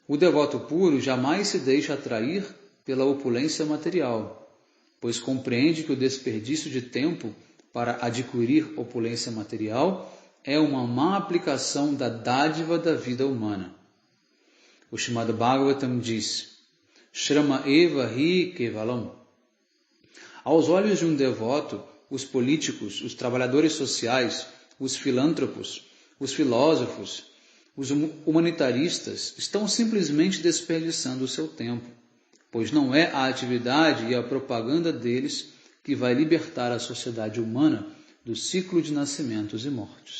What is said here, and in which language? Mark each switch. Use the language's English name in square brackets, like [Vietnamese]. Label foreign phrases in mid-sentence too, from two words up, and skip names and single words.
[Portuguese] O devoto puro jamais se deixa atrair pela opulência material, pois compreende que o desperdício de tempo para adquirir opulência material é uma má aplicação da dádiva da vida humana. O Srimad Bhagavatam diz: [Sanskrit] Shrama eva hi kevalam. [Portuguese] Aos olhos de um devoto, os políticos, os trabalhadores sociais, os filântropos, os filósofos, os humanitaristas estão simplesmente desperdiçando o seu tempo, pois não é a atividade e a propaganda deles que vai libertar a sociedade humana do ciclo de nascimentos e mortes.